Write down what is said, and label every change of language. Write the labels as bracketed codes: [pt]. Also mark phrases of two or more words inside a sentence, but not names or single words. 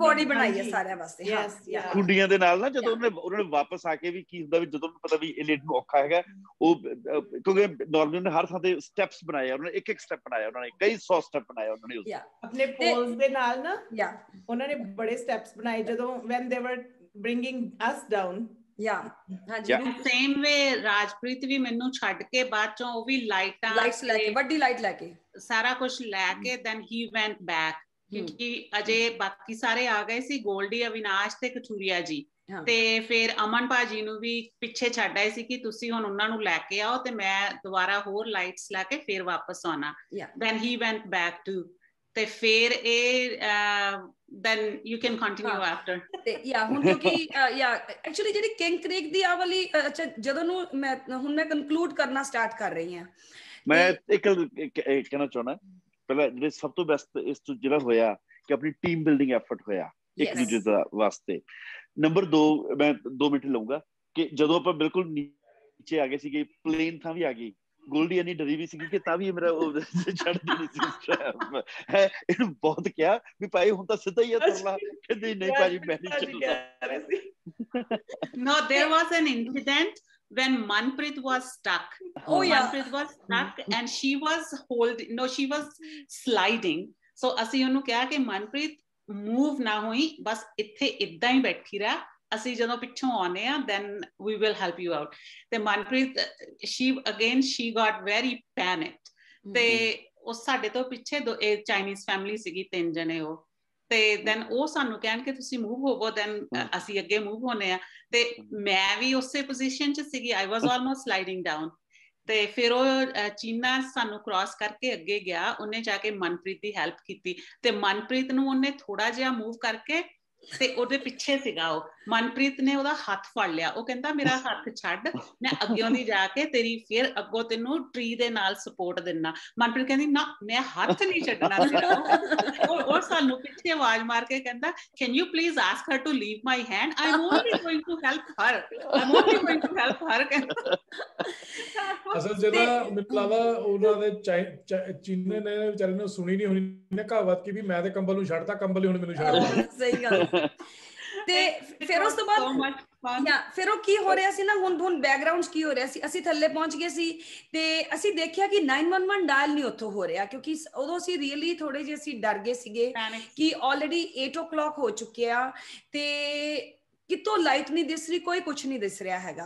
[pa] ਪੌੜੀ ਬਣਾਈ ਹੈ ਸਾਰਿਆਂ ਵਾਸਤੇ ਕੁੰਡੀਆਂ ਦੇ ਨਾਲ ਨਾ। ਜਦੋਂ ਉਹਨਾਂ ਨੇ ਵਾਪਸ ਆ ਕੇ ਵੀ ਕੀ ਹੁੰਦਾ ਵੀ ਜਦੋਂ ਪਤਾ ਵੀ ਇਹ ਲੇਡੀ ਨੂੰ ਔਖਾ ਹੈਗਾ, ਉਹ ਕਿਉਂਕਿ ਨਾਰਮਲੀ ਨੇ ਹਰ ਥਾਂ ਤੇ ਸਟੈਪਸ ਬਣਾਏ, ਉਹਨਾਂ ਨੇ ਇੱਕ ਸਟੈਪ ਬਣਾਇਆ, ਉਹਨਾਂ ਨੇ ਕਈ 100 ਸਟੈਪ ਬਣਾਇਆ ਉਹਨਾਂ ਨੇ ਆਪਣੇ ਪੋਲਸ ਦੇ ਨਾਲ ਨਾ, ਉਹਨਾਂ ਨੇ ਬੜੇ ਸਟੈਪਸ ਬਣਾਏ ਜਦੋਂ [en] when they were bringing us down। [pa] ਸੇਮ ਵੇ ਰਾਜਪ੍ਰੀਤ ਵੀ ਮੈਨੂੰ ਛੱਡ ਕੇ ਬਾਅਦ ਚੋਂ ਉਹ ਵੀ ਲਾਈਟਾਂ ਲੈ ਕੇ, ਵੱਡੀ ਲਾਈਟ ਲੈ ਕੇ, ਸਾਰਾ ਕੁਝ ਲੈ ਕੇ [en] then he went back, [pa] ਕਿਉਂਕਿ ਅਜੇ ਬਾਕੀ ਸਾਰੇ ਆ ਗਏ ਸੀ, ਗੋਲਡੀ, ਅਵਿਨਾਸ਼ ਤੇ ਕਚੂਰੀਆ ਜੀ, ਤੇ ਫਿਰ ਅਮਨ ਭਾਜੀ ਨੂੰ ਵੀ ਪਿੱਛੇ ਛੱਡ ਆਏ ਸੀ ਕਿ ਤੁਸੀਂ ਹੁਣ ਉਹਨਾਂ ਨੂੰ ਲੈ ਕੇ ਆਓ ਤੇ ਮੈਂ ਦੁਬਾਰਾ ਹੋਰ ਲਾਈਟਸ ਲੈ ਕੇ ਫਿਰ ਵਾਪਸ ਆਉਣਾ। [en] then he went back to, [pa] ਤੇ ਫਿਰ ਇਹ [en] then you can continue after। [pa] ਤੇ ਹੁਣ ਕਿਉਂਕਿ ਐਕਚੁਅਲੀ ਜਿਹੜੀ ਕਿੰਗ ਕ੍ਰੀਕ ਦੀ ਆ ਵਾਲੀ, ਅੱਛਾ ਜਦੋਂ ਨੂੰ ਮੈਂ ਕਨਕਲੂਡ ਕਰਨਾ ਸਟਾਰਟ ਕਰ ਰਹੀ ਹਾਂ, ਮੈਂ ਇੱਕ ਕਹਿਣਾ ਚਾਹੁੰਦਾ ਪਹਿਲਾਂ, ਜਿਹੜੇ ਸਭ ਤੋਂ ਬੈਸਟ ਇਸ ਤੋਂ ਜਿਹੜਾ ਹੋਇਆ ਕਿ ਆਪਣੀ [en] team building effort [pa] ਹੋਇਆ ਇੱਕ ਦੂਜੇ ਦਾ ਵਾਸਤੇ। ਨੰਬਰ 2 ਮੈਂ 2 ਮਿੰਟ ਲਊਂਗਾ ਕਿ ਜਦੋਂ ਆਪਾਂ ਬਿਲਕੁਲ ਨੀਚੇ ਆ ਗਏ ਸੀਗੇ, ਪਲੇਨ ਥਾਂ ਵੀ ਆ ਗਈ, ਗੋਲਡੀ ਇੰਨੀ ਡਰੀ ਵੀ ਸੀਗੀ ਕਿ ਤਾਂ ਵੀ ਮੇਰਾ ਉਹ ਛੱਡਦੀ ਨਹੀਂ ਸੀ। ਇਹਨੂੰ ਬਹੁਤ ਕਿਹਾ ਵੀ ਭਾਈ ਹੁਣ ਤਾਂ ਸਿੱਧਾ ਹੀ ਆ ਤੁਰਨਾ, ਕਹਿੰਦੀ ਨਹੀਂ ਭਾਜੀ ਮੈਂ ਨਹੀਂ ਚੱਲਦਾ। [en] No, there was an incident when Manpreet was stuck. Manpreet was stuck and she was sliding. [pa] So ਅਸੀਂ ਉਹਨੂੰ ਕਿਹਾ ਕਿ ਮਨਪ੍ਰੀਤ ਮੂਵ ਨਾ ਹੋਈ, ਬਸ ਇੱਥੇ ਇਦਾਂ ਹੀ ਬੈਠੀ ਰਹਿ, ਅਸੀਂ ਜਦੋਂ ਪਿੱਛੋਂ ਆਉਨੇ ਆ [en] then we will help you out। ਤੇ ਮਨਪ੍ਰੀਤ she got very panicked, [pa] ਤੇ ਉਹ ਸਾਡੇ ਤੋਂ ਪਿੱਛੇ [en] Chinese family [pa] ਸੀਗੀ, 3 ਜਣੇ ਉਹ, ਤੇ then ਉਹ ਸਾਨੂੰ ਕਹਿਣ ਕਿ ਤੁਸੀਂ ਮੂਵ ਹੋਵੋ, then ਅਸੀਂ ਅੱਗੇ ਮੂਵ ਹੋਣੇ ਆ, ਤੇ ਮੈਂ ਵੀ ਉਸੇ ਪੋਜੀਸ਼ਨ 'ਚ ਸੀਗੀ, [en] I was almost sliding down। [pa] ਤੇ ਫਿਰ ਉਹ ਚੀਨਾ ਸਾਨੂੰ ਕ੍ਰਾਸ ਕਰਕੇ ਅੱਗੇ ਗਿਆ, ਉਹਨੇ ਜਾ ਕੇ ਮਨਪ੍ਰੀਤ ਦੀ ਹੈਲਪ ਕੀਤੀ, ਤੇ ਮਨਪ੍ਰੀਤ ਨੂੰ ਉਹਨੇ ਥੋੜਾ ਜਿਹਾ ਮੂਵ ਕਰਕੇ, ਤੇ ਉਹਦੇ ਪਿੱਛੇ ਸੀਗਾ ਉਹ, ਮਨਪ੍ਰੀਤ ਨੇ ਉਹਦਾ ਹੱਥ ਫੜ ਲਿਆ, ਉਹ ਕਹਿੰਦਾ ਮੇਰਾ ਹੱਥ ਛੱਡ, ਮੈਂ ਅੱਗਿਓਂ ਦੀ ਜਾ ਕੇ ਤੇਰੀ ਫਿਰ ਅੱਗੋਂ ਤੈਨੂੰ ਟਰੀ ਦੇ ਨਾਲ ਸਪੋਰਟ ਦਿੰਨਾ। ਮਨਪ੍ਰੀਤ ਕਹਿੰਦੀ ਨਾ ਮੈਂ ਹੱਥ ਨਹੀਂ ਛੱਡਣਾ ਤੇਰਾ। ਉਹ ਸਾਨੂੰ ਪਿੱਛੇ ਆਵਾਜ਼ ਮਾਰ ਕੇ ਕਹਿੰਦਾ [en] can you please ask her to leave my hand, I'm only going to help her। [pa] ਅਸਲ ਜਿਹਦਾ ਮੈਨੂੰ ਲੱਗਦਾ ਉਹਨਾਂ ਦੇ ਚੀਨੇ ਨੇ ਵਿਚਾਰੇ ਨੂੰ ਸੁਣੀ ਨਹੀਂ ਹੋਣੀ ਨਾ ਕਹਾਵਤ ਕਿ ਵੀ ਮੈਂ ਤੇ ਕੰਬਲ ਨੂੰ ਛੱਡਤਾ, ਕੰਬਲ ਹੀ ਹੁਣ ਮੈਨੂੰ ਛੱਡਦਾ। ਸਹੀ ਗੱਲ। ਤੇ ਫਿਰ ਉਸ ਤੋਂ ਬਾਅਦ ਫਿਰ ਉਹ ਕੀ ਹੋ ਰਿਹਾ ਸੀ ਨਾ, ਹੁਣ ਬੈਕਗਰਾਉਂਡ ਕੀ ਹੋ ਰਿਹਾ ਸੀ, ਅਸੀਂ ਥੱਲੇ ਪਹੁੰਚ ਗਏ ਸੀ ਤੇ ਅਸੀਂ ਦੇਖਿਆ ਕਿ 911 ਡਾਇਲ ਨਹੀਂ ਉੱਥੋਂ ਹੋ ਰਿਹਾ, ਕਿਉਂਕਿ ਉਦੋਂ ਅਸੀਂ ਰੀਅਲੀ ਥੋੜੇ ਜਿਹੇ ਅਸੀਂ ਡਰ ਗਏ ਸੀਗੇ ਕਿ ਆਲਰੇਡੀ 8 o'clock ਹੋ ਚੁੱਕਿਆ, ਤੇ ਕਿਤੋਂ ਲਾਈਟ ਨਹੀਂ ਦਿਸ ਰਹੀ, ਕੋਈ ਕੁਝ ਨਹੀਂ ਦਿਸ ਰਿਹਾ ਹੈਗਾ।